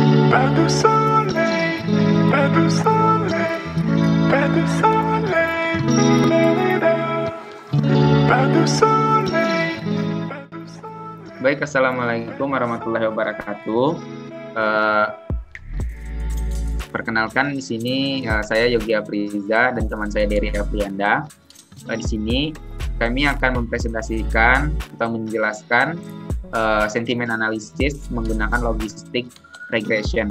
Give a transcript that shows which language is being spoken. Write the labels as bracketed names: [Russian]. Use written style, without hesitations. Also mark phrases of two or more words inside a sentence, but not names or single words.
[French] Pas de soleil, pas de soleil, pas de soleil, pas de soleil, pas de soleil. [Indonesian] Baik, [Arabic] السلام عليكم ورحمة الله وبركاته. [Indonesian] Perkenalkan di sini saya Yogi Afriza dan teman saya Dery Afrianda. Di sini kami akan mempresentasikan atau menjelaskan sentimen analisis menggunakan logistik regression.